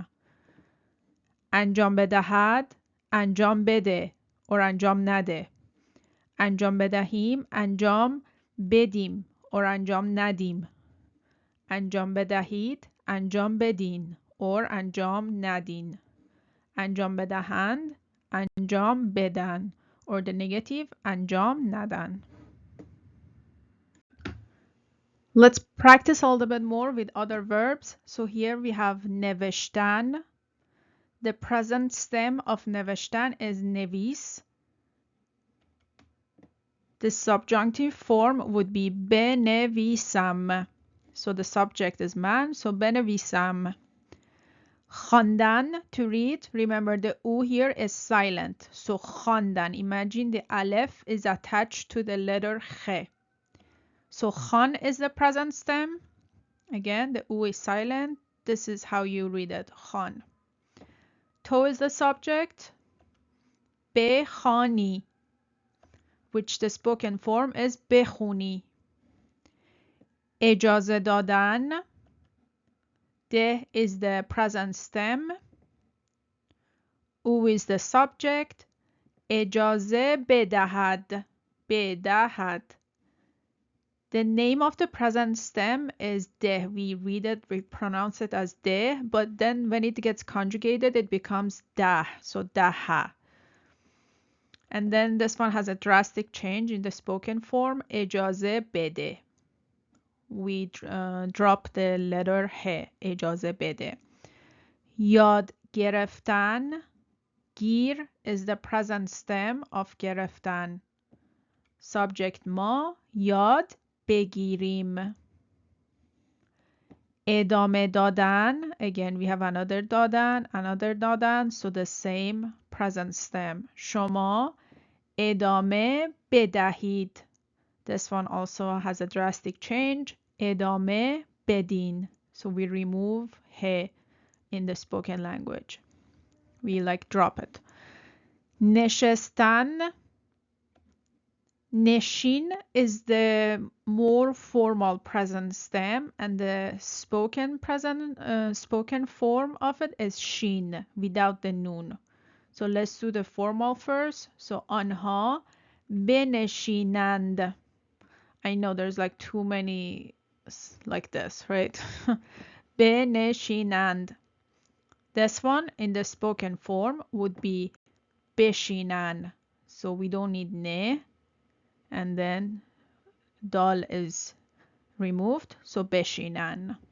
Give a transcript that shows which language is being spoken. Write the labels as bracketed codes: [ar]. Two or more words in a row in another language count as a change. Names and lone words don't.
[fa] انجام بدهد انجام بده. Or انجام نده. انجام بدهیم انجام بدیم. Or انجام ندیم. انجام بدهید انجام بدین. Or انجام ندین. انجام بدهند انجام بدن. [en] Or the negative [fa] انجام ندن. [en] Let's practice a little bit more with other verbs. So here we have نوشتن. The present stem of نوشتن is نویس. The subjunctive form would be بنویسم. So the subject is man, so بنویسم. خواندن, to read. Remember the U here is silent. So خواندن. Imagine the aleph is attached to the letter خ. So خان is the present stem. Again, the U is silent. This is how you read it. خان. تو is the subject. بخوانی, which the spoken form is بخونی. [fa] اجازه دادن. [en] ده is the present stem. او is the subject. [fa] اجازه بدهد. [en] بدهد. The name of the present stem is ده. We read it, we pronounce it as ده, but then when it gets conjugated, it becomes ده. So daha. And then this one has a drastic change in the spoken form. [fa] اجازه بده. [en] We drop the letter ه. [fa] اجازه بده. یاد گرفتن. [en] گیر is the present stem of گرفتن. [fa] Subject ما. یاد بگیریم. ادامه دادن. [en] Again, we have another دادن, so the same present stem. [fa] شما ادامه بدهید. [en] This one also has a drastic change. [fa] ادامه بدین. [en] So we remove he in the spoken language. We like drop it. نشستن. نشین is the more formal present stem, and the spoken form of it is شین without the nun. So let's do the formal first. [fa] So آنها بنشینند. [en] I know there's like too many like this, right? بنشینند. This one in the spoken form would be بشینن. So we don't need ne. And then dal is removed, so بشینن.